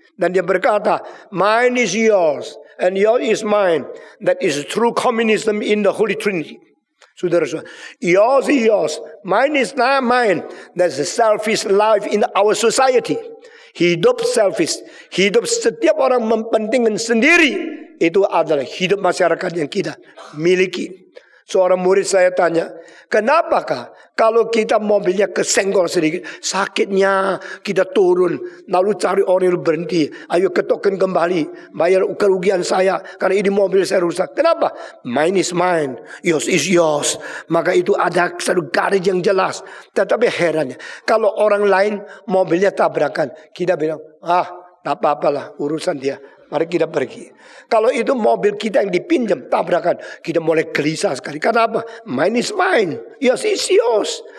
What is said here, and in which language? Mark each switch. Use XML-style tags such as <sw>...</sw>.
<id>Dan dia berkata,</id> <en>mine is yours and yours is mine. That is true communism in the Holy Trinity.</en> <id>Saudara-saudara,</id> <en>yours is yours, mine is not mine. That's a selfish life in our society.</en> <id>Hidup selfish, hidup setiap orang mempentingkan sendiri. Itu adalah hidup masyarakat yang kita miliki. Seorang murid saya tanya, kenapakah kalau kita mobilnya kesenggol sedikit, sakitnya kita turun, lalu cari orang yang berhenti, ayo ketokkan kembali, bayar kerugian saya, karena ini mobil saya rusak. Kenapa?</id> <en>Mine is mine, yours is yours.</en> <id>Maka itu ada satu garis yang jelas. Tetapi herannya, kalau orang lain mobilnya tabrakan, kita bilang, tak apa-apalah urusan dia. Mari kita pergi. Kalau itu mobil kita yang dipinjam, tabrakan, kita mulai gelisah sekali. Karena apa?</id> <en>Mine is mine, yours is yours.</en>